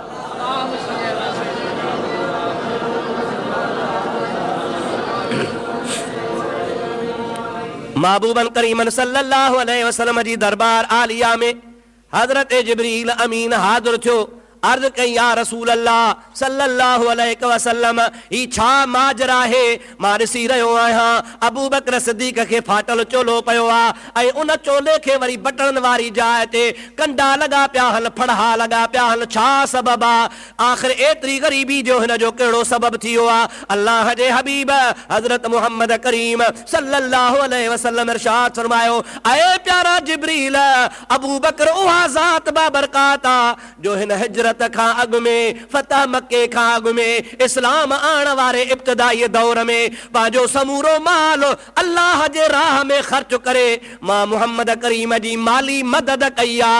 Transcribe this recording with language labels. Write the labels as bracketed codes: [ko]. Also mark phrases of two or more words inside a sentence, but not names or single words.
[sd] महबूबन करीमन [ar] صلى الله عليه وسلم [sd] जी दरबार आलिया में हज़रत जिब्रील अमीन हाज़िर थियो। अर्ज़ कई [ar] يا رسول الله صلى الله عليه وسلم, [sd] ही छा माजरा है? मां ॾिसी रहियो आहियां अबू बकर सिद्दीक़ खे फाटल चोलो पियो आहे ऐं उन चोले खे वरी बटण वारी जाइ ते कंडा लॻा पिया हल, फड़हा लॻा पिया हल। छा सबब आहे? आख़िर एतिरी ग़रीबी जो हिन जो कहिड़ो सबब थियो आहे? अल्लाह जे हबीब हज़रत मुहम्मद करीम [ar] صلى الله عليه وسلم [sd] इरशाद फरमायो, ऐ प्यारा जिब्रील, अबू बकर उहा ज़ात बाबरकात आहे जो हिन हिजरत खां अॻु में, फतह मक्के खां अॻु में, इस्लाम आण वारे इब्तिदाई दौर में पंहिंजो समूरो माल अल्लाह जे राह में ख़र्च करे मां मुहम्मद करीम जी माली मदद कई आहे।